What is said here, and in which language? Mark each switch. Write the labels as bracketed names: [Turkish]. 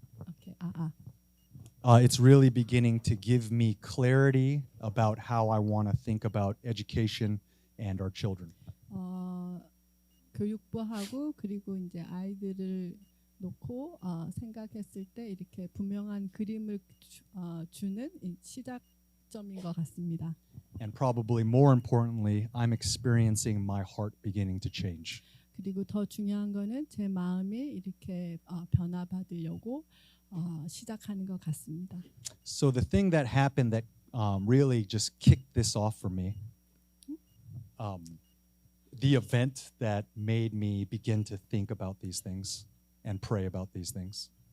[English] Okay. It's really beginning to give me clarity about how I want to think about education and our children. [Korean] 교육부하고 그리고 이제 아이들을 놓고 생각했을 때 이렇게 분명한 그림을 주는 이 시작점인 것 같습니다. [English] And probably more importantly, I'm experiencing my heart beginning to change. [Korean] 그리고 더 중요한 거는 제 마음이 이렇게 변화받으려고 시작하는 것 같습니다. [English] So the thing that happened that really just kicked this off for me, the event that made me begin to think about these things and pray about these things.